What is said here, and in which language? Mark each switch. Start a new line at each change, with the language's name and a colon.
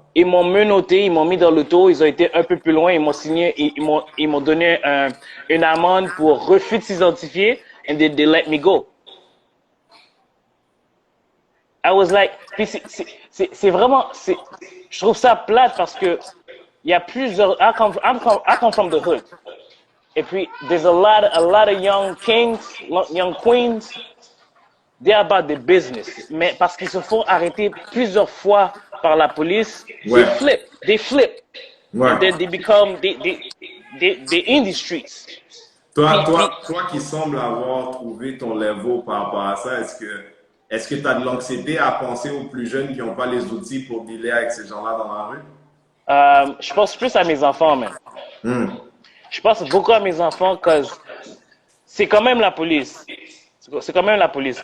French: Ils m'ont menotté, ils m'ont mis dans l'auto, ils ont été un peu plus loin, ils m'ont signé, ils m'ont donné une amende pour refus de s'identifier,
English: and they let me go. I was like,
French: puis c'est vraiment, je trouve ça plate parce que il y a plusieurs,
English: I come from the hood.
French: Et puis,
English: there's a lot of young kings, young queens, they're about the business.
French: Mais parce qu'ils se font arrêter plusieurs fois par la police, Ouais.
English: they flip.
French: Ouais.
English: And then they become, they in the streets.
French: Toi qui sembles avoir trouvé ton level par rapport à ça, est-ce que tu as de l'anxiété à penser aux plus jeunes qui n'ont pas les outils pour dealer avec ces gens-là dans la rue? Je pense plus à mes enfants, man. Je pense beaucoup à mes enfants parce que c'est quand même la police. C'est quand même la police.